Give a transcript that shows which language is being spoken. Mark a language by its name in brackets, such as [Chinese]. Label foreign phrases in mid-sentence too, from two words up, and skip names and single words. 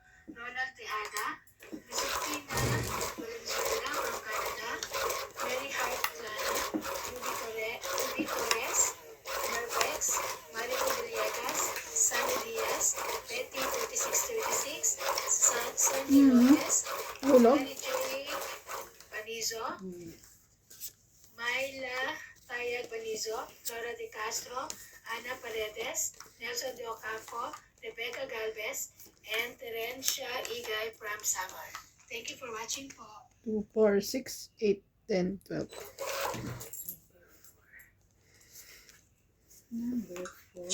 [English] Ronald Teada, Cristina Valenzuela from Canada, Mary Hart Plana, Ruby Torres, Mervex, Marico Villegas, Sunny Diaz, Betty 3636, Sandy Lopez, Ulo? Mary Joy Panizo, Myla Tayag Banizo, Flora De Castro, Ana Paredes, Nelson De Ocampo, Rebecca Galvez, and Terencia Igay from Samar. Thank you for watching po. 2, 4, 6, 8, 10, 12. Number 4.